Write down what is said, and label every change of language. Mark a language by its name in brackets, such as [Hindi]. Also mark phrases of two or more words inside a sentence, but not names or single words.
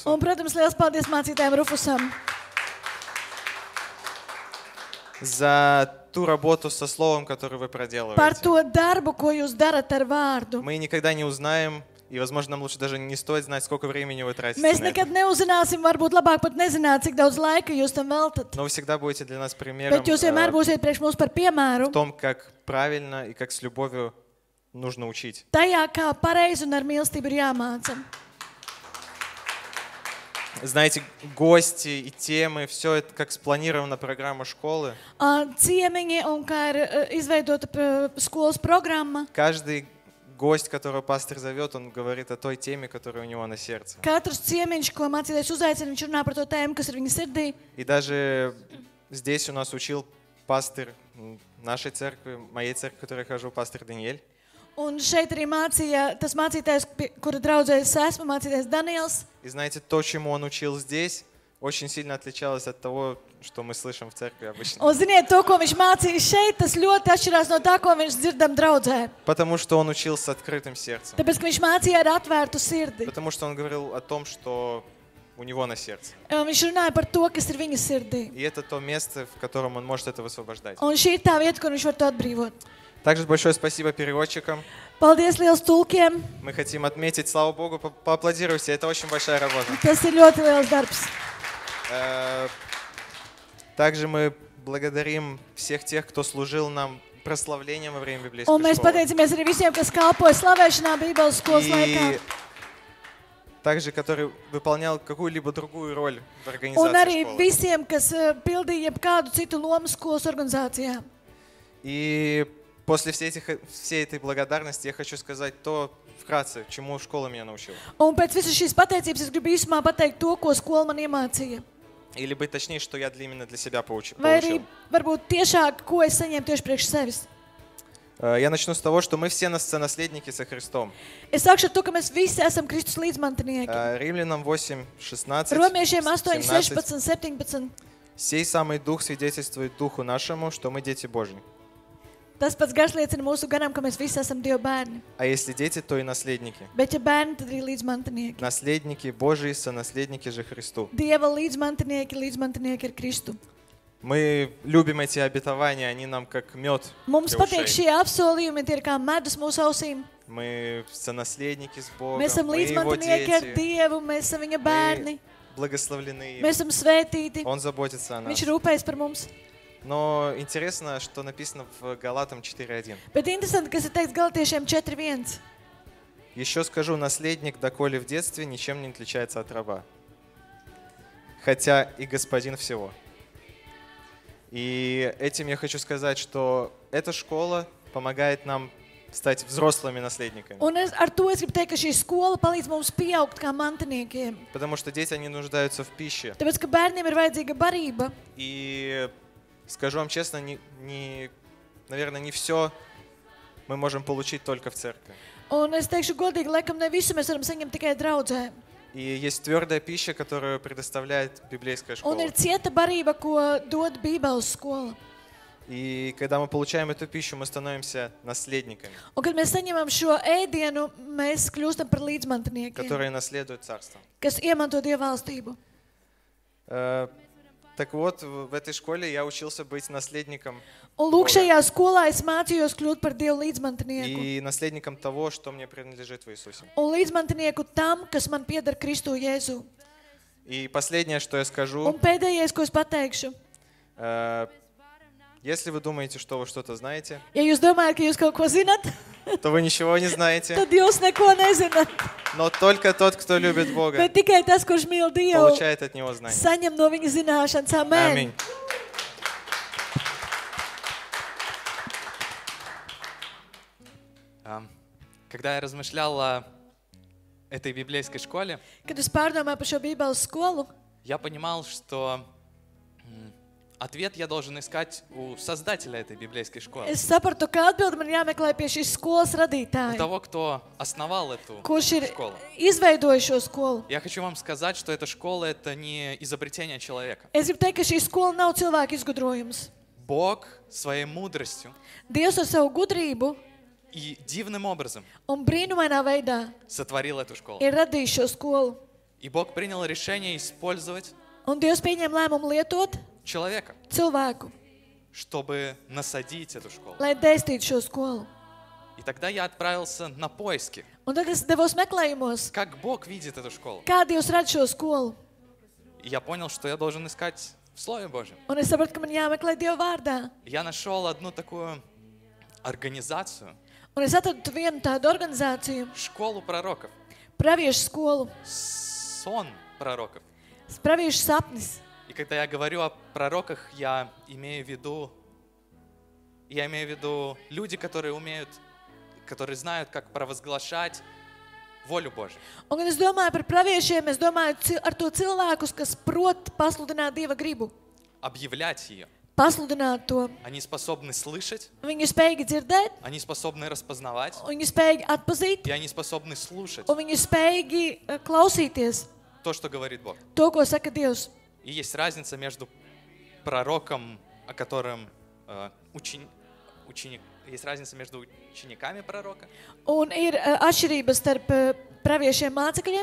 [Latvian] Un, protams, liels paldies mācītājiem Rufusam [Russian] за ту работу со словом, которую вы [Latvian] par [Russian] проделываете. [Latvian] to darbu, ko jūs darat ar vārdu. [Russian] Мы никогда не узнаем, и, возможно, нам лучше даже не стоит знать, сколько времени вы тратите [Latvian] Mēs [Russian] на это. [Latvian] nekad neuzzināsim, varbūt labāk pat nezināt, cik daudz laika jūs tam veltat. [Russian] Но вы всегда будете для нас примером [Latvian] Bet jūs vienmēr būsiet priekš mums par piemēru [Russian] в том, как правильно и как с любовью нужно учить. [Latvian] tajā, kā pareizi un ar mīlestību ir jāmāca. [Russian] Знаете, гости и темы, все это как спланирована программа школы. [Latvian] Ciemiņi un kā ir izveidota skolas programma. [Russian] Каждый гость, которого пастор зовет, он говорит о той теме, которая у него на сердце. [Latvian] Katrs ciemiņš, ko mācītājs uzaicina, viņš runā par to tēmu, kas ir viņa sirdī. [Russian] И даже здесь у нас учил пастор нашей церкви, моей церкви, в которой я хожу, пастор Даниэль. [Latvian] Un šeit arī mācīja tas mācītājs, kura draudzē es esmu, mācītājs Daniels. [Russian] И знаете, то, чему он учил здесь, очень сильно отличалось от того, что мы слышим в церкви обычно. [Latvian] Un ziniet, to, ko viņš mācīja šeit, tas ļoti atšķirās no tā, ko viņš dzirdam draudzē. [Russian] Потому что он учил с открытым сердцем. [Latvian] Tāpēc, ka viņš mācīja ar atvērtu sirdi. [Russian] Потому что он говорил о том, что у него на сердце. [Latvian] Viņš runāja par to, kas ir viņa sirdī. [Russian] И это то место, в котором он может это высвобождать. [Latvian] Un šī ir tā vieta, kur viņš var to atbrīvot. [Russian] Также большое спасибо переводчикам. [Latvian] Paldies liels tulkiem. [Russian] Мы хотим отметить, слава Богу, поаплодируйте, это очень большая работа. [Latvian] Tas ir ļoti liels darbs. [Russian] Также мы благодарим всех тех, кто служил нам прославлением во время библейской [Latvian] Un mēs [Russian] школы. [Latvian] pateicamies arī visiem, kas kalpoja slavēšanā Bībeles skolas laikā. [Russian] И также, который выполнял какую-либо другую роль в [Latvian] Un [Russian] организации [Latvian] arī [Russian] школы. [Latvian] visiem, kas pildīja jebkādu citu lomu skolas organizācijā. [Russian] И после всей этой благодарности я хочу сказать то, вкратце, чему школа меня научила. [Latvian] Un pēc visas šīs pateicības es gribu īsumā pateikt to, ko skola man iemācīja. [Russian] Или быть точнее, что я именно для себя получил. [Latvian] Vai arī varbūt tiešāk, ko es saņēmu tieši priekš sevis. [Russian] Я начну с того, что мы все наследники со Христом. [Latvian] Es sākšu ar to, ka mēs visi esam Kristus līdzmantinieki. [Russian] Римлянам 8:16. [Latvian] Romiešiem 8, 16, 17. [Russian] Сей самый Дух свидетельствует Духу нашему, что мы дети Божьи. [Latvian] Tas pats gars liecina mūsu garam, ka mēs visi esam Dieva bērni. [Russian] А если дети, то и наследники. [Latvian] Bet ja bērni, tad arī līdzmantinieki. [Russian] Наследники Божьи, сонаследники же Христу. [Latvian] Dieva līdzmantinieki ir Kristu. [Russian] Мы любим эти обетования, они нам как мед [Latvian] Mums [Russian] для [Latvian] patīk [Russian] ушей. [Latvian] šie apsolījumi, tie ir kā medus mūsu ausīm. [Russian] Мы сонаследники с Богом, [Latvian] Mēs esam [Russian] мы Его [Latvian] līdzmantinieki ar [Russian] дети, [Latvian] Dievu, mēs esam viņa bērni, [Russian] мы благословлены им. [Latvian] mēs esam svētīti, [Russian] Он заботится о нас. [Latvian] viņš rūpējas par mums. [Russian] Но интересно, что написано в Галатам 4:1. [Latvian] Bet interesanti, kas ir teikts Galatiešiem 4.1. [Russian] Еще скажу, наследник, доколе в детстве, ничем не отличается от раба, хотя и господин всего. И этим я хочу сказать, что эта школа помогает нам стать взрослыми наследниками. [Latvian] Un ar to es gribu teikt, ka šī skola palīdz mums pieaugt kā mantiniekiem. [Russian] Потому что дети, они нуждаются в пище. [Latvian] Tāpēc, ka bērniem ir vajadzīga barība. [Russian] И скажу вам честно, наверное, не все мы можем получить только в церкви. [Latvian] Un es teikšu godīgi, laikam ne visu mēs varam saņemt tikai draudzē. [Russian] И есть твердая пища, которую предоставляет библейская [Latvian] Un [Russian] школа. [Latvian] ir cieta barība, ko dod Bībeles skola. [Russian] И когда мы получаем эту пищу, мы становимся наследниками, [Latvian] Un, kad mēs saņemam šo ēdienu, mēs kļūstam par līdzmantiniekiem, [Russian] которые наследуют царство. [Latvian] kas iemanto Dieva valstību. [Russian] Так вот, в этой школе я учился быть наследником [Latvian] Un lūk, šajā skolā es mācījos kļūt par Dievu līdzmantinieku. [Russian] и наследником того, что мне принадлежит в Иисусе. [Latvian] Un līdzmantinieku tam, kas man pieder Kristu Jēzu. [Russian] И последнее, что я скажу, [Latvian] Un pēdējais, ko es pateikšu. [Russian] Если вы думаете, что вы что-то знаете, [Latvian] Ja jūs domājat, ka jūs kaut ko zinat, [Russian] то вы ничего не знаете. [Latvian] tad jūs neko nezināt. [Russian] Но только тот, кто любит Бога, [Latvian] Bet tikai tas, kurš mīl Dievu, [Russian] получает от Него знания. [Latvian] saņem no viņa zināšanas. Amen. [Russian] Аминь. Когда я размышлял о этой библейской школе, [Latvian] Kad es pārdomāju par šo Bībeles skolu, [Russian] я понимал, что ответ я должен искать у создателя этой библейской школы, [Latvian] es sapratu, ka atbildi man jāmeklē pie šīs skolas [Russian] у [Latvian] radītāja, [Russian] того, кто основал эту [Latvian] kurš ir [Russian] школу. [Latvian] izveidojis šo skolu. [Russian] Я хочу вам сказать, что эта школа — это не изобретение человека. [Latvian] Es gribu teikt, ka šī skola nav cilvēka izgudrojums. [Russian] Бог своей мудростью [Latvian] Dievs ar savu gudrību [Russian] и дивным образом [Latvian] un brīnumainā veidā [Russian] сотворил эту школу. [Latvian] ir radījis šo skolu. [Russian] И Бог принял решение использовать [Latvian] Un Dievs pieņem lēmumu lietot [Russian] человека, [Latvian] cilvēku, [Russian] чтобы насадить эту школу. [Latvian] lai dēstītu šo skolu. [Russian] И тогда я отправился на поиски, [Latvian] Un tad es devos meklējumos, [Russian] как Бог видит эту школу. [Latvian] kā Dievs redz šo skolu. [Russian] И я понял, что я должен искать в Слове Божьем. [Latvian] Un es sapratu, ka man jāmeklē Dieva vārdā. [Russian] Я нашел одну такую организацию, [Latvian] Un es atradu vienu tādu organizāciju, [Russian] школу пророков, [Latvian] praviešu skolu, [Russian] сон пророков. [Latvian] praviešu sapnis. [Russian] И когда я говорю о пророках, я имею в виду люди, которые умеют, которые знают, как провозглашать волю Божию. [Latvian] Un, kad es domāju par praviešiem, es domāju ar to cilvēkus, kas prot pasludināt Dieva gribu, [Russian] Объявлять ее. [Latvian] pasludināt to. [Russian] Они способны слышать, [Latvian] Viņi ir spējīgi dzirdēt, [Russian] они способны распознавать, [Latvian] viņi ir spējīgi atpazīt, [Russian] и они способны слушать [Latvian] un viņi ir spējīgi klausīties [Russian] то, что говорит Бог. [Latvian] to, ko saka Dievs. [Russian] И есть разница между пророком, о котором есть разница между учениками пророка [Latvian] Un ir atšķirības starp praviešiem mācekļiem